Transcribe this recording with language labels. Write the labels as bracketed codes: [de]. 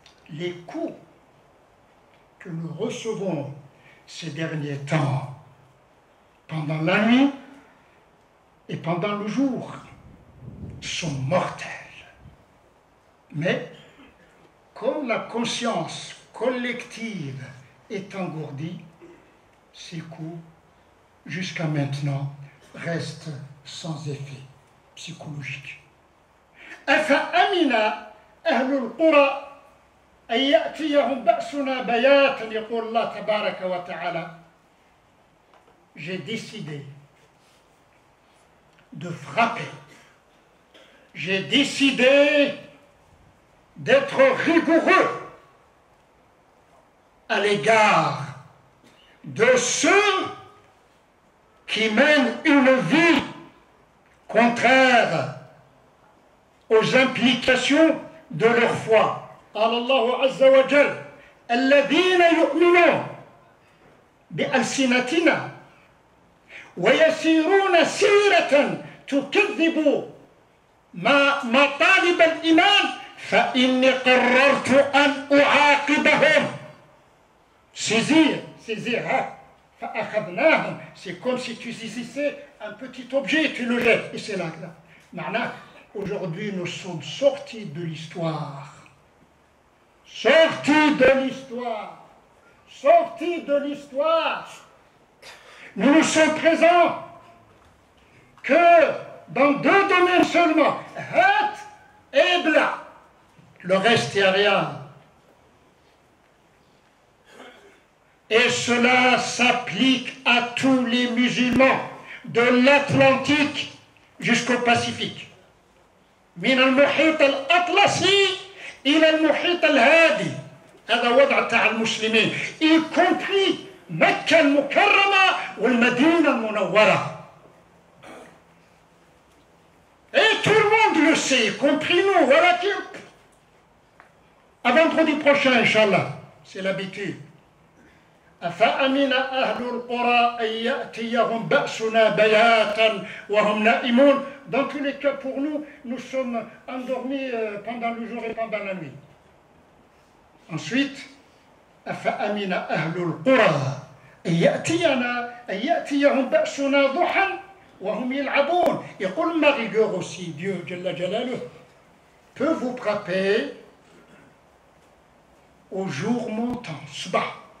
[fr] Les coups que nous recevons ces derniers temps, pendant la nuit et pendant le jour, sont mortels. Mais comme la conscience collective est engourdie, ces coups, jusqu'à maintenant, restent sans effet psychologique. [ar] أفأمن أهل القرى أن يأتيهم بأسنا بياتا يقول الله تبارك وتعالى. [fr] J'ai décidé de frapper. J'ai décidé d'être rigoureux à l'égard de ceux qui mènent une vie contraire aux implications de leur foi. [ar] قال الله عز وجل: الذين يؤمنون بألسنتنا ويسيرون سيرة تكذب مطالب الإيمان فإني قررت أن أعاقبهم. [fr] Saisir, [ar] فأخذناهم. [fr] C'est comme si tu saisissais un petit objet et tu le jettes. Et c'est là. Maintenant, aujourd'hui, nous sommes sortis de l'histoire. Sortis de l'histoire. Sortis de l'histoire. Nous ne sommes présents que dans deux domaines seulement. Hat et bla. Le reste est rien. Et cela s'applique à tous les musulmans, de l'Atlantique jusqu'au Pacifique. [ar] من المحيط الأطلسي إلى المحيط الهادي. هذا وضع تاع المسلمين. [fr] Y compris [ar] مكة المكرمة والمدينة المنورة. [fr] Et tout le monde le sait, y compris nous. Voilà qui... À vendredi prochain, Inch'Allah. C'est l'habitude. [ar] أفأمن أهل القرى أن يأتيهم بأسنا بياتا وهم نائمون. [fr] Dans tous les cas, pour nous, nous sommes endormis pendant le jour et pendant la nuit. Ensuite, [ar] أفأمن أهل القرى أن يأتيهم بأسنا ضحى وهم يلعبون. يقول [fr] ma rigueur aussi, Dieu [ar] جل جلاله, [fr] peut vous frapper au jour montant, [ar] صباح.